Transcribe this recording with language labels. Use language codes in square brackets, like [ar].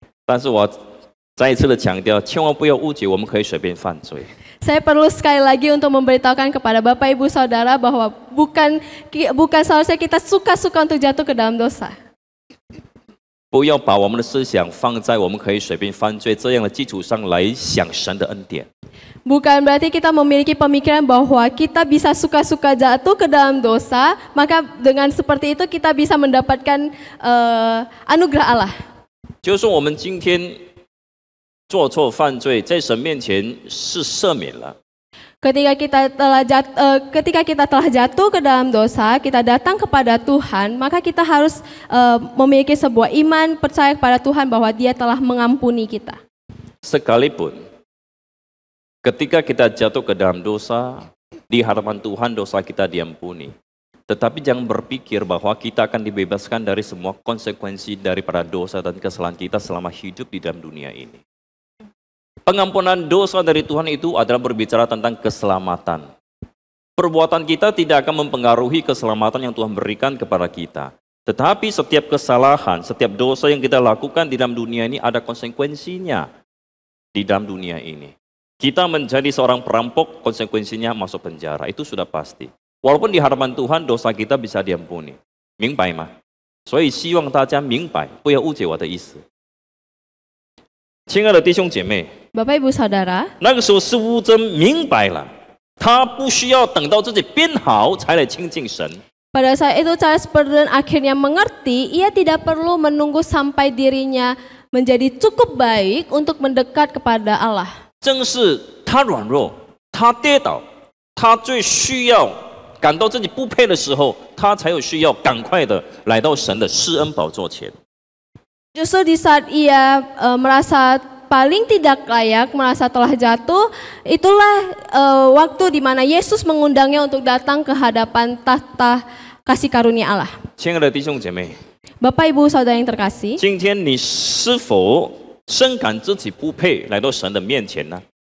[zh] 但是我再一次的强调，千万不要误解，我们可以随便犯罪。 [id] Saya perlu sekali lagi untuk memberitahukan kepada Bapak Ibu Saudara bahwa bukan seharusnya kita suka-suka untuk jatuh ke dalam dosa. [zh] 不要把我们的思想放在我们可以随便犯罪这样的基础上来想神的恩典。 [id] Bukan berarti kita memiliki pemikiran bahwa kita bisa suka-suka jatuh ke dalam dosa, maka dengan seperti itu kita bisa mendapatkan anugerah Allah. [zh] 就是说，我们今天做错犯罪，在神面前是赦免了。 [id] Ketika kita telah jatuh ke dalam dosa, kita datang kepada Tuhan, maka kita harus memiliki sebuah iman, percaya kepada Tuhan bahwa Dia telah mengampuni kita. Sekalipun ketika kita jatuh ke dalam dosa, di hadapan Tuhan dosa kita diampuni. Tetapi jangan berpikir bahwa kita akan dibebaskan dari semua konsekuensi daripada dosa dan kesalahan kita selama hidup di dalam dunia ini. Pengampunan dosa dari Tuhan itu adalah berbicara tentang keselamatan. Perbuatan kita tidak akan mempengaruhi keselamatan yang Tuhan berikan kepada kita. Tetapi setiap kesalahan, setiap dosa yang kita lakukan di dalam dunia ini ada konsekuensinya di dalam dunia ini. Kita menjadi seorang perampok, konsekuensinya masuk penjara. Itu sudah pasti. Walaupun di hadapan Tuhan dosa kita bisa diampuni. [zh] 明白吗？所以希望大家明白，不要误解我的意思。亲爱的弟兄姐妹， [id] Bapak Ibu Saudara, [zh] 那个时候是乌珍明白了，他不需要等到自己变好才来亲近神。 [id] pada saat itu Charles Spurgeon akhirnya mengerti, ia tidak perlu menunggu sampai dirinya menjadi cukup baik untuk mendekat kepada Allah. [zh] 正是他软弱，他跌倒，他最需要感到自己不配的时候，他才有需要赶快的来到神的施恩宝座前。 [id] Justru di saat ia merasa paling tidak layak, merasa telah jatuh, itulah waktu di mana Yesus mengundangnya untuk datang ke hadapan tahta kasih karunia Allah. [zh] 亲爱的弟兄姐妹， [id] Bapak Ibu Saudara yang terkasih, [zh] 今天你是否深感自己不配来到神的面前呢？